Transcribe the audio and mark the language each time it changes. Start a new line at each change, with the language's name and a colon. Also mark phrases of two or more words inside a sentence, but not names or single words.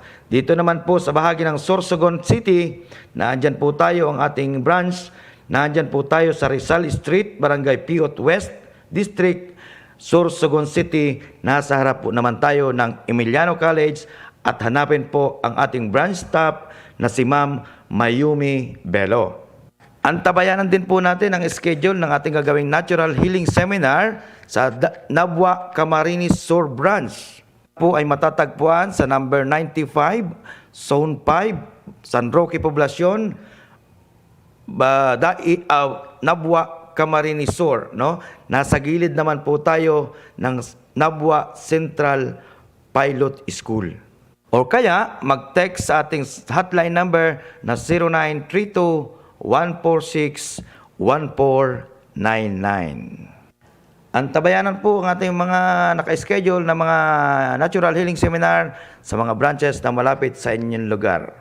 Filipino: Dito naman po sa bahagi ng Sorsogon City, naandyan po tayo ang ating branch, naandyan po tayo sa Rizal Street, Barangay Piot West District, Sorsogon City. Nasa harap po naman tayo ng Emiliano College at hanapin po ang ating branch staff na si Ma'am Mayumi Bello. Antabayanan din po natin ang schedule ng ating gagawing Natural Healing Seminar sa Nabua Camarines Sur Branch. Po ay matatagpuan sa number 95, Zone 5, San Roque Poblacion, Nabua Camarines Sur. Nasa gilid naman po tayo ng Nabua Central Pilot School. O kaya mag-text sa ating hotline number na 0932-146-1499. Antabayanan po ang ating mga naka-schedule na mga Natural Healing Seminar sa mga branches na malapit sa inyong lugar.